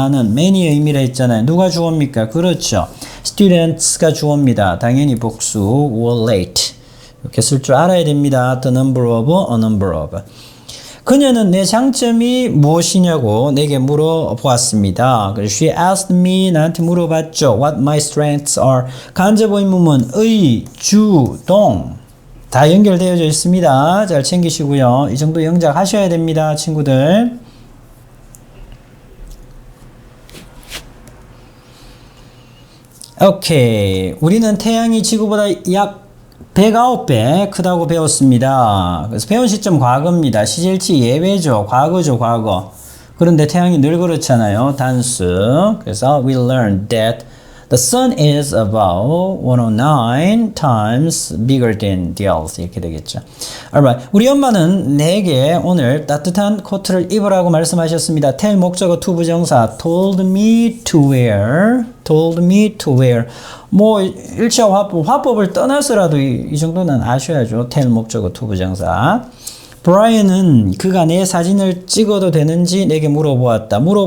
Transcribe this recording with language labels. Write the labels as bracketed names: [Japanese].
[Korean] many의 의미라 했잖아요. 누가 주어입니까? 그렇죠. Students가 주어입니다. 당연히 복수. [English] were late. [Korean] 이렇게 쓸 줄 알아야 됩니다. [English] The number of, a number of. [Korean] 그녀는 내 장점이 무엇이냐고 내게 물어보았습니다. [English] She asked me, [Korean] 나한테 물어봤죠. [English] What my strengths are. [Korean] 간접 의문문 의, 주, 동. 다 연결되어져 있습니다. 잘 챙기시고요. 이 정도 영작 하셔야 됩니다, 친구들. 오케이. 우리는 태양이 지구보다 약 109배 크다고 배웠습니다. 그래서 배운 시점 과거입니다. 시제일치 예외죠. 과거죠, 과거. 그런데 태양이 늘 그렇잖아요. 단수. 그래서 [English] we learned that the sun is about 109 times bigger than the earth. [Korean] 이렇게 되겠죠. [English] Alright. [Korean] 우리 엄마는 내게 오늘 따뜻한 코트를 입으라고 말씀하셨습니다. [English] tell 목적어 to 부정사 told me to wear. told me to wear. [Korean] 뭐 일치와 화법을 떠나서라도 이 정도는 아셔야죠. tell 목적어 to 부정사. 브라이언은 그가 내 사진을 찍어도 되는지 내게 물어보았다.